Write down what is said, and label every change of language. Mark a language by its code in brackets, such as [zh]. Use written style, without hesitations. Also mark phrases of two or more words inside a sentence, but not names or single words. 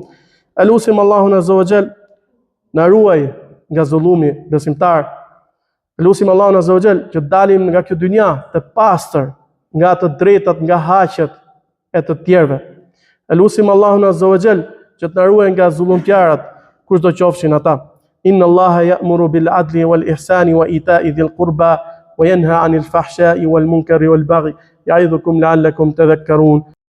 [sq] Elusim Allahun [ar] عز وجل [sq] na ruaj nga zullumi, besimtar. Elusim Allahun [ar] عز وجل [sq] që dalim nga kjo dynja të pastër, nga të drejtat, nga haqet e të tjerëve. Elusim Allahun [ar] عز وجل [sq] që të na ruaj nga zullumtjarët, kushdo qofshin ata. [ar] إن الله يأمر بالعدل والإحسان وإيتاء ذي القربى وينهى عن الفحشاء والمنكر والبغي يعظكم لعلكم تذكرون.